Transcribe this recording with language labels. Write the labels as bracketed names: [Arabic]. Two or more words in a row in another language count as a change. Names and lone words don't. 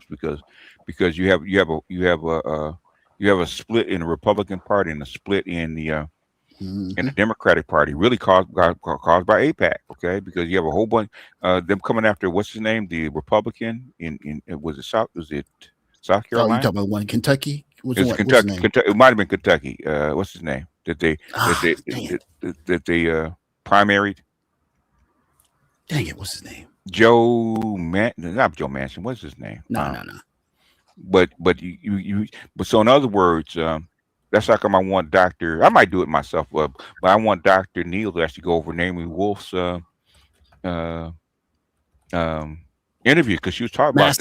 [English] Because you have a split in the Republican Party and a split in the Democratic Party, really caused by AIPAC. Okay, because you have a whole bunch them coming after what's his name, the Republican in was it South Oh, you Carolina? talking about one in Kentucky? It's Kentucky. It might have been Kentucky. What's his name? That they dang it. primaried. Dang it, what's his name? not Joe Manchin. What's his name? No. But so in other words, that's how come I want Dr. I might do it myself, but I want Dr. Neal to actually go over Naomi Wolf's interview, because she was talking about